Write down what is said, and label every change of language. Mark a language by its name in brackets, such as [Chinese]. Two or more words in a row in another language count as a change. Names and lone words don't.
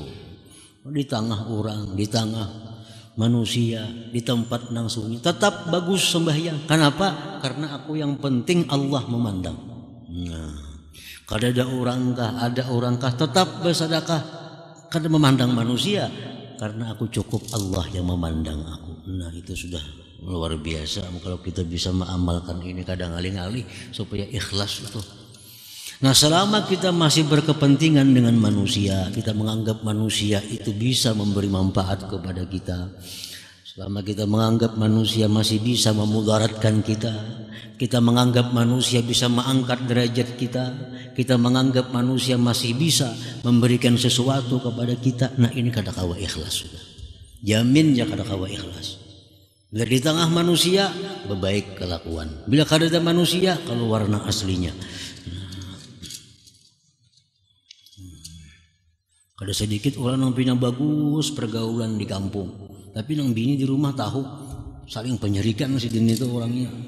[Indonesian] Di tengah orang, di tengah manusia, di tempat nang sunyi tetap bagus sembahyang. Kenapa? Karena aku yang penting Allah memandang. Nah, [Banjar] kada ada orangkah, [Indonesian] ada orangkah tetap bersedekah. Kada memandang manusia karena aku cukup Allah yang memandang aku. Nah, itu sudah luar biasa kalau kita bisa mengamalkan ini kadang alih-alih supaya ikhlas itu. Nah, selama kita masih berkepentingan dengan manusia, kita menganggap manusia itu bisa memberi manfaat kepada kita. Selama kita menganggap manusia masih bisa memudaratkan kita, kita menganggap manusia bisa mengangkat derajat kita menganggap manusia masih bisa memberikan sesuatu kepada kita. [Banjar] Nah, ini kada kawa ikhlas sudah. Jamin ya kada kawa ikhlas. Bila di tengah manusia, berbaik kelakuan. [Indonesian] Bila kada ada manusia, keluar nang aslinya. Kada sedikit orang yang punya bagus pergaulan di kampung, tapi nang bini di rumah tahu saling penyerikan si dini itu orangnya.